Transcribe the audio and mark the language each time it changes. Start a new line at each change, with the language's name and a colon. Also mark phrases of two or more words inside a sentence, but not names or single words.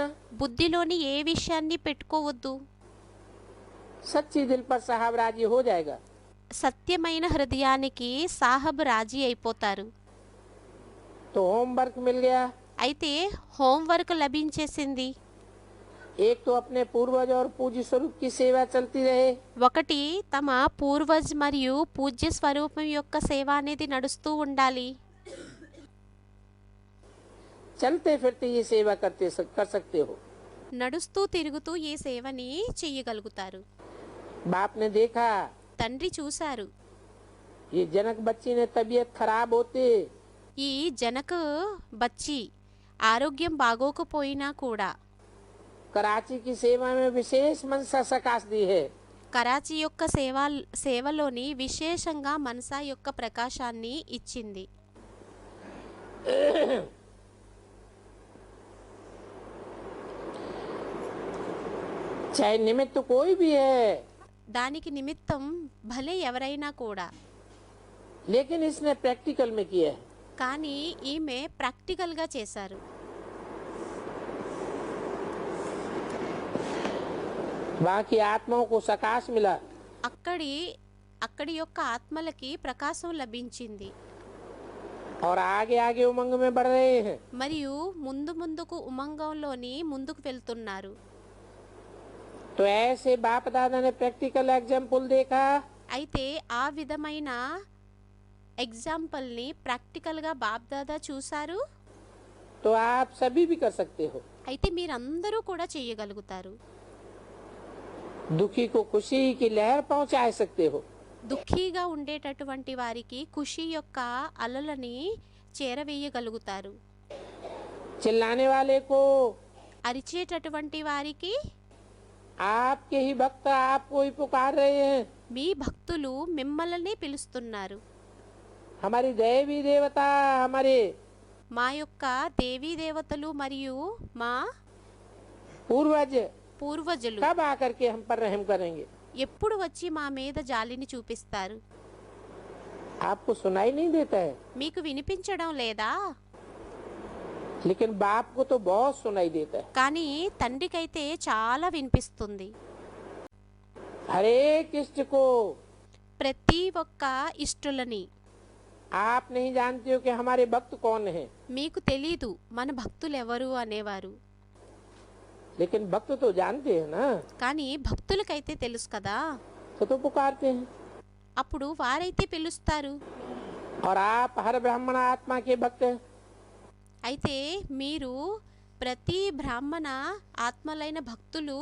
Telugu: బుద్ధిలోని ఏ విషయాన్ని పెట్టుకోవద్దు.
Hindi: सच्ची दिल पर साहब राजी हो जाएगा।
Telugu: సత్యమైన హృదయానికి సాహబ్ రాజీ అయిపోతారు.
Hindi: तो होमवर्क मिल गया।
Telugu: అయితే హోంవర్క్ లభించేసింది.
Hindi: एक तो अपने पूर्वज और पूज्य स्वरूप की सेवा चलती रहे,
Telugu: ఒకటి తమ పూర్వజ్ మరియు పూజ్య స్వరూపం యొక్క సేవ అనేది నడుస్తూ ఉండాలి.
Hindi: चलते फिरते ये सेवा कर सकते हो।
Telugu: నడుస్తూ తిరుగుతూ ఈ సేవని చెయ్యగలుగుతారు.
Hindi: बाप ने देखा
Telugu: తండ్రి చూశారు,
Hindi: ये जनक बच्ची ने तबीयत खराब होते
Telugu: ఈ జనక బచ్చి ఆరోగ్యం బాగోకపోయినా కూడా
Hindi: कराची की सेवा में विशेष मनसा सकाश दी है।
Telugu: కరాచీ యొక్క సేవలోని విశేషంగా మనసా యొక్క ప్రకాశాన్ని ఇచ్చింది.
Hindi: चाहे निमित्त कोई भी है,
Telugu: దానికి నిమిత్తం భలే ఎవరైనా కూడా,
Hindi: लेकिन इसने प्रैक्टिकल में किया है।
Telugu: కానీ ఈమె ప్రాక్టికల్గా చేశారు.
Hindi: वहाँ की आत्माओं को सकाश मिला
Telugu: అక్కడి యొక్క ఆత్మలకి ప్రకాశం లభించింది.
Hindi: और आगे आगे उमंग में बढ़ रहे हैं।
Telugu: మరియు ముందుకు ఉమంగంలోని ముందుకు వెళ్తున్నారు.
Hindi: तो ऐसे बाप दादा ने
English: practical example
Hindi: देखा,
Telugu: అయితే ఆ విధమైన ఎగ్జాంపుల్ని ప్రాక్టికల్గా బాప్దాదా చూశారు.
Hindi: तो आप सभी भी कर सकते हो।
Telugu: అయితే మీరందరూ కూడా చేయగలుగుతారు.
Hindi: दुखी को खुशी की लहर पहुंचा सकते हो।
Telugu: దుఃఖీగా ఉండేటటువంటి వారికి ఖుషి యొక్క అలలని చేరవేయగలుగుతారు.
Hindi: चिल्लाने वाले को,
Telugu: అరిచేటటువంటి వారికి,
Hindi: आपके ही भक्त आपको ही पुकार रहे हैं।
Telugu: మీ భక్తులు మిమ్మల్ని పిలుస్తున్నారు.
Hindi: हमारी देवी देवता, हमारे
Telugu: మా యొక్క దేవీ దేవతలు మరియు మా
Hindi: पूर्वज
Telugu: పూర్వజులు
Hindi: कब आकर के हम पर रहम करेंगे?
Telugu: ఎప్పుడు వచ్చి మా మీద జాలిని చూపిస్తారు?
Hindi: आपको सुनाई नहीं देता है,
Telugu: మీకు వినిపించడం లేదా?
Hindi: लेकिन बाप को तो बहुत सुनाई देता है।
Telugu: కానీ తండ్రికైతే చాలా వినిపిస్తుంది.
Hindi: हर एक इष्ट को
Telugu: ప్రతి ఒక్క ఇష్టులని.
Hindi: आप नहीं जानते हो कि हमारे भक्त कौन है,
Telugu: మీకు తెలీదు మన భక్తులు ఎవరు అనేవారు.
Hindi: लेकिन भक्त तो जानते हैं ना,
Telugu: కానీ భక్తులకైతే తెలుసు కదా,
Hindi: तो पुकारते हैं।
Telugu: అప్పుడు వారైతే పిలుస్తారు.
Hindi: और आप हर ब्राह्मण आत्मा के भक्त हैं।
Telugu: అయితే మీరు ప్రతి బ్రాహ్మణ ఆత్మలైన భక్తులు,